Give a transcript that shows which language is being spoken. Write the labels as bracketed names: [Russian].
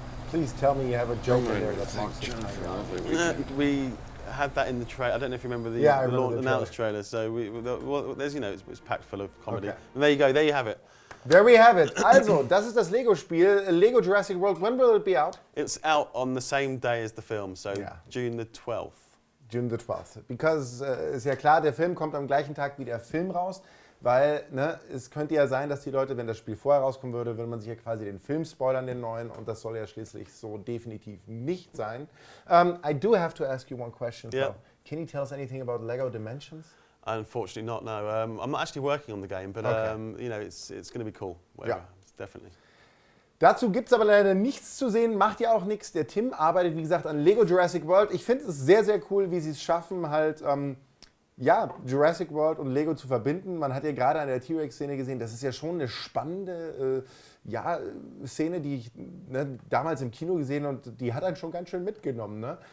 [English] Please tell me you have a joke in there that mocks it. We had that in the trailer. I don't know if you remember the, Yeah, I the remember the announced trailer. So there's, you know, it's packed full of comedy. Okay. And there you go. There you have it. There we have it. [German] Also, das ist das Lego-Spiel, Lego Jurassic World. [English] When will it be out? It's out on the same day as the film, so June the 12th. June the 12th. Because [German] ist ja klar, der Film kommt am gleichen Tag wie der Film raus, weil es könnte ja sein, dass die Leute, wenn das Spiel vorher rauskommen würde, würde man sich ja quasi den Film spoilern, den neuen, und das soll ja schließlich so definitiv nicht sein. [English] I do have to ask you one question. Yeah. So, can you tell us anything about Lego Dimensions? Unfortunately not, no. I'm not actually working on the game, but you know, it's going to be cool. Whatever. Definitely. [German] Dazu gibt es aber leider nichts zu sehen, macht ja auch nichts. Der Tim arbeitet, wie gesagt, an Lego Jurassic World. Ich finde es sehr, sehr cool, wie sie es schaffen, halt Jurassic World und Lego zu verbinden. Man hat ja gerade an der T-Rex-Szene gesehen, das ist ja schon eine spannende Szene, die ich damals im Kino gesehen habe, und die hat einen schon ganz schön mitgenommen. Ne?